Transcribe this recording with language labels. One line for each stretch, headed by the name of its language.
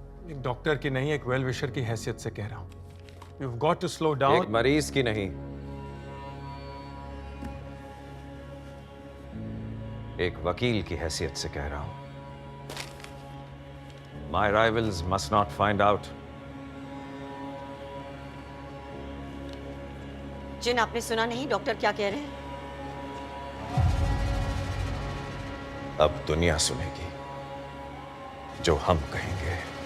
Hindi: एक डॉक्टर की नहीं, एक वेल विशर की हैसियत से कह रहा हूं।
English: You've got to slow down.
Hindi: एक मरीज की नहीं, एक वकील की हैसियत से कह रहा हूं।
English: My rivals must not find out.
Hindi: जिन, आपने सुना नहीं डॉक्टर क्या कह रहे हैं? अब दुनिया सुनेगी जो हम कहेंगे।